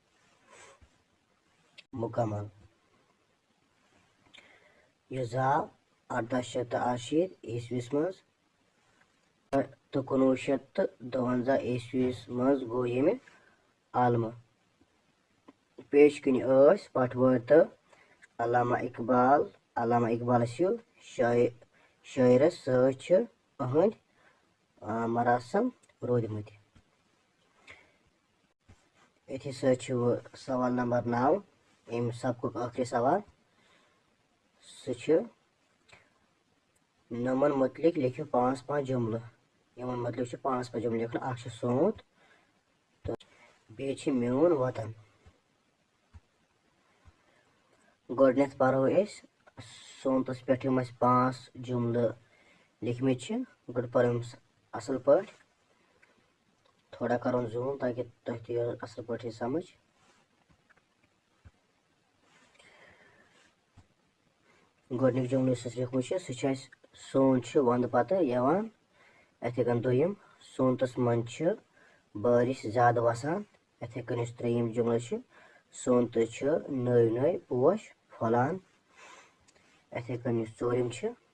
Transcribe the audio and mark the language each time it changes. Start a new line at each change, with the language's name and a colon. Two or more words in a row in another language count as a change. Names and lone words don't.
Kashmiri: مکمل یہ زاو 1868 عیسویس مز تو 1952 عیسویس مز گو یمہ عالمہ پیش کن پٹھوٲرۍ تہٕ علامہ اقبالس ہیو شاعرس ست اہند مراسم رودمت اتھی ست سوال نمبر 9 ام سبقک آخری سوال سہ نمن متعلق لکھو 5 جملہ یمن متعلق 5 جملہ لکھن اخ سونت تو بیٚیہِ میون وطن گۄڈنیتھ پرو سونتس پہ 5 جملہ لکھمت گۄڈ پرو اصل پٲٹھۍ تھوڑا کرون زوم تاکہ تہ تہِ اصل پٲٹھۍ سمجھ گۄڈنیُک جملہٕ یُس اَسہِ لیوٗکھمُت چھُ سُہ چھُ اَسہِ سونت چھُ ونٛدٕ پتہٕ یِوان یِتھَے کٔنۍ دوٚیِم سونتس منٛز چھِ بٲرِش زیادٕ وسان یِتھَے کٔنۍ یُس ترٛیٚیِم جملہٕ چھُ سونتہٕ چھِ نٔوۍ پوش پھۄلان یِتھَے کٔنۍ یُس ژوٗرِم چھُ